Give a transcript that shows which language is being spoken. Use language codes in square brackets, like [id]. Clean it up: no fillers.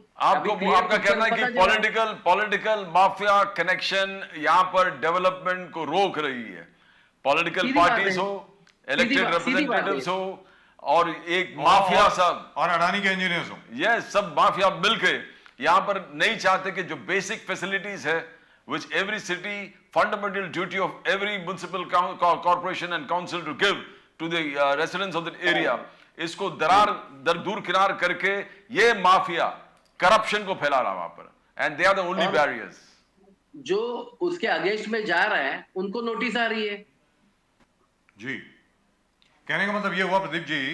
[hi] आपका कहना है कि पॉलिटिकल माफिया कनेक्शन यहाँ पर डेवलपमेंट को रोक रही है। पॉलिटिकल पार्टीज हो, इलेक्टेड रिप्रेजेंटेटिव्स हो, और एक माफिया सब, और अडानी के इंजीनियर्स हो, ये सब माफिया मिलके यहाँ पर नहीं चाहते कि जो बेसिक फैसिलिटीज है [en] which every city, fundamental duty of every municipal corporation and council to give to the residents of that area, [hi] इसको दूर किनार करके ये माफिया करप्शन को फैला रहा वहां पर, [en] and they are the only barriers. [hi] जो उसके अगेंस्ट में जा रहा है उनको नोटिस आ रही है। जी, कहने का मतलब ये हुआ प्रदीप जी,